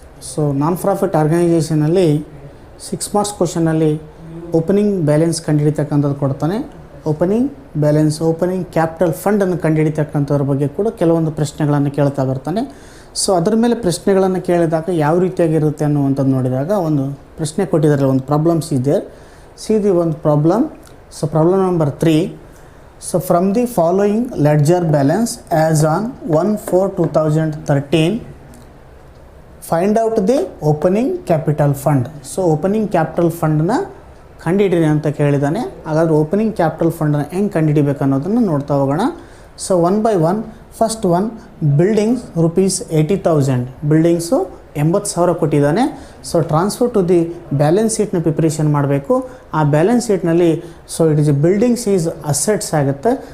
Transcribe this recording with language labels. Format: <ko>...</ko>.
<kn>So non profit ಆರ್ಗನೈಜೇಷನಲ್ಲಿ 6 marks ಕ್ವಶನಲ್ಲಿ opening balance ಕಂಡುಹಿಡಿತಕ್ಕಂಥದ್ದು ಕೊಡ್ತಾನೆ. Opening balance, opening capital ಫಂಡನ್ನು ಕಂಡುಹಿಡಿತಕ್ಕಂಥದ್ರ ಬಗ್ಗೆ ಕೂಡ ಕೆಲವೊಂದು ಪ್ರಶ್ನೆಗಳನ್ನು ಕೇಳ್ತಾ ಬರ್ತಾನೆ. ಸೊ ಅದರ ಮೇಲೆ ಪ್ರಶ್ನೆಗಳನ್ನು ಕೇಳಿದಾಗ ಯಾವ ರೀತಿಯಾಗಿರುತ್ತೆ ಅನ್ನುವಂಥದ್ದು ನೋಡಿದಾಗ ಒಂದು ಪ್ರಶ್ನೆ ಕೊಟ್ಟಿದ್ದಾರೆ, ಒಂದು ಪ್ರಾಬ್ಲಮ್ಸ್ ಇದೆ. ಸಿ ಒಂದು problem. So problem number 3.</kn> <en>So from the following ledger balance as on 1/4/2013, find out the opening capital fund.</en> <kn>So opening capital fund na ಕಂಡುಹಿಡಿರಿ ಅಂತ ಕೇಳಿದ್ದಾನೆ. ಹಾಗಾದರೆ ಓಪನಿಂಗ್ ಕ್ಯಾಪಿಟಲ್ ಫಂಡನ್ನು ಹೆಂಗೆ ಕಂಡುಹಿಡಿಬೇಕು ಅನ್ನೋದನ್ನು ನೋಡ್ತಾ ಹೋಗೋಣ.</kn> <en>So one by one. First one buildings ₹80,000. Buildings 80,000</en> <kn>ಕೊಟ್ಟಿದ್ದಾನೆ.</kn> <en>so transfer to the balance ಶೀಟ್ನ preparation</en> <kn>ಮಾಡಬೇಕು.</kn> <en>ಆ ಬ್ಯಾಲೆನ್ಸ್ ಶೀಟ್ನಲ್ಲಿ so it is buildings is assets</en> <kn>ಆಗುತ್ತೆ.</kn>